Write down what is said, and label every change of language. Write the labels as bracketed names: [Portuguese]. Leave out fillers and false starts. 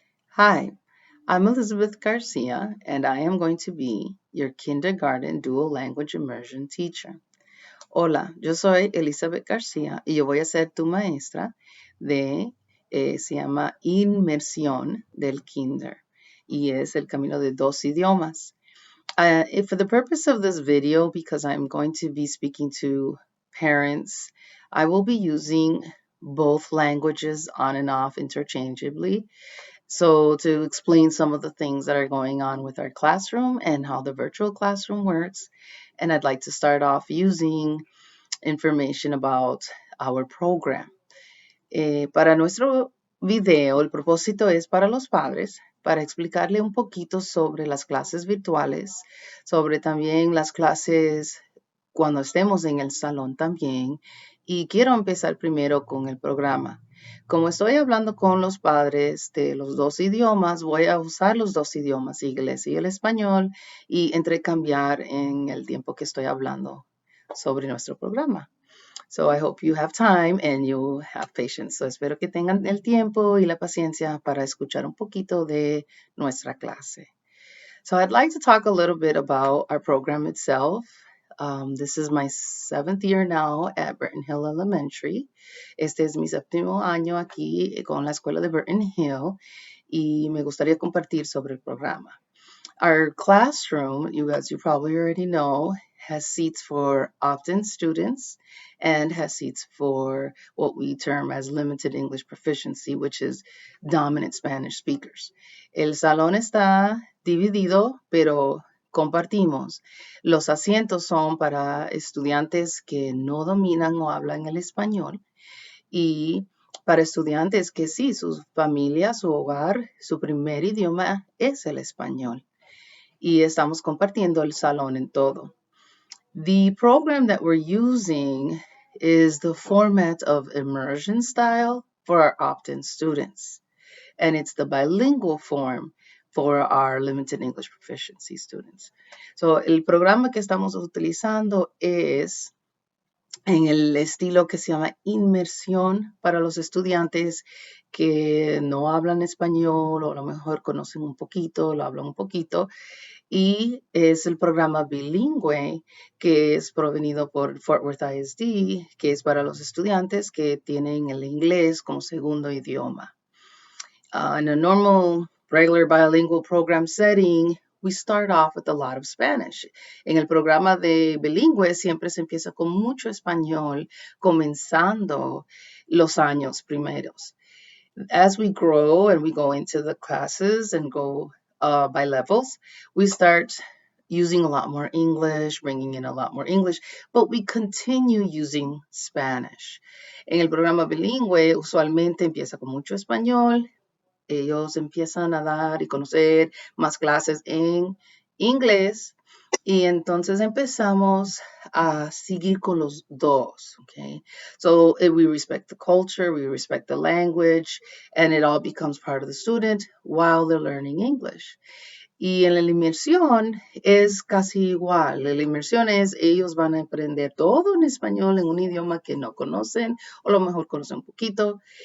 [English] Hi, I'm Elizabeth Garcia, and I am going to be your kindergarten dual language immersion teacher. [Spanish] Hola, yo soy Elizabeth Garcia y yo voy a ser tu maestra se llama inmersión del kinder y es el camino de dos idiomas. [English] For the purpose of this video, because I'm going to be speaking to parents, I will be using both languages on and off interchangeably. So, to explain some of the things that are going on with our classroom and how the virtual classroom works, and I'd like to start off using information about our program. [Spanish] Para nuestro video, el propósito es para los padres, para explicarle un poquito sobre las clases virtuales, sobre también las clases cuando estemos en el salón también. Y quiero empezar primero con el programa. Como estoy hablando con los padres de los dos idiomas, voy a usar los dos idiomas, inglés y el español, y entrecambiar en el tiempo que estoy hablando sobre nuestro programa. [English] So I hope you have time and you have patience. [Spanish] So espero que tengan el tiempo y la paciencia para escuchar un poquito de nuestra clase. [English] So I'd like to talk a little bit about our program itself. This is my 7th year now at Burton Hill Elementary. [Spanish] Este es mi séptimo año aquí con la escuela de Burton Hill y me gustaría compartir sobre el programa. [English] Our classroom, as you probably already know, has seats for opt-in students and has seats for what we term as limited English proficiency, which is dominant Spanish speakers. [Spanish] El salón está dividido, pero compartimos. Los asientos son para estudiantes que no dominan o hablan el español y para estudiantes que sí, su familia, su hogar, su primer idioma es el español. Y estamos compartiendo el salón en todo. [English] The program that we're using is the format of immersion style for our opt-in students. And it's the bilingual form for our limited English proficiency students. [Spanish] So, el programa que estamos utilizando es en el estilo que se llama inmersión para los estudiantes que no hablan español o a lo mejor conocen un poquito, lo hablan un poquito, y es el programa bilingüe que es provenido por Fort Worth ISD, que es para los estudiantes que tienen el inglés como segundo idioma. [English] In a normal, regular bilingual program setting, we start off with a lot of Spanish. [Spanish] En el programa de bilingüe siempre se empieza con mucho español, comenzando los años primeros. [English] As we grow and we go into the classes and go by levels, we start using a lot more English, bringing in a lot more English, but we continue using Spanish. [Spanish] En el programa bilingüe, usualmente empieza con mucho español. Ellos empiezan a dar y conocer más clases en inglés y entonces empezamos a seguir con los dos, okay? [English] So we respect the culture, we respect the language, and it all becomes part of the student while they're learning English. [Spanish] Y en la inmersión es casi igual. La inmersión es, ellos van a aprender todo en español en un idioma que no conocen, o a lo mejor conocen un poquito.